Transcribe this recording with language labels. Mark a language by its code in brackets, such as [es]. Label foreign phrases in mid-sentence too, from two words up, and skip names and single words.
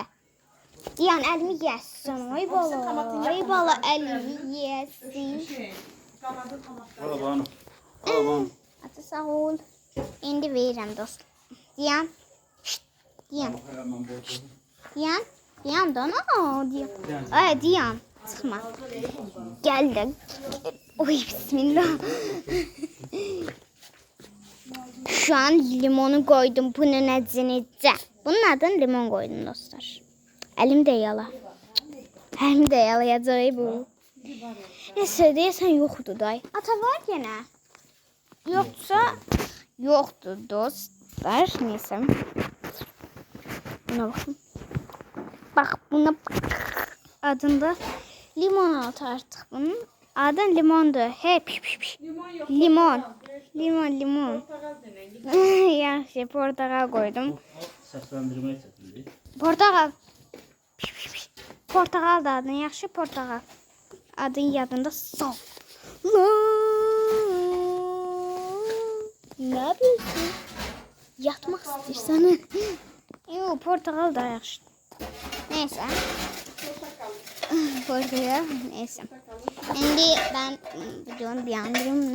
[az] Dayan, əlimi yesin. Ay bala, əlimi yesin. Alabanım. Ata sağ ol. İndi verirəm dost. Dayan. Şşt. Dayan. Dayan da ne? Ay dayan. Çıxma. Gəldim. Oy bismillah. [tr] Şu an limonu koydum. [az] Bunun necə? [tr] Bunun adını limon koydum dostlar. Elim de yala. Elim de yalayacaq bu. [az] Neyse deyəsən yoxdur day. Ata var yenə. Yoxdur dostlar. Neyse. Buna baxın. Bax buna adında limon altı artıq bunun. Adın limondur. He piş. Limon. Yaxşı, portakal koydum. Səsləndirmək çətindir. Portakal. Portakal da adın yaxşı, portakal. Adın yadında sal. [tr] Ne yapıyorsun? Yatmak istiyorsan. Yok, [az] portakal da yaxşı. [tr] Neyse. Portakal. Neyse. Şimdi ben videonu beğendim.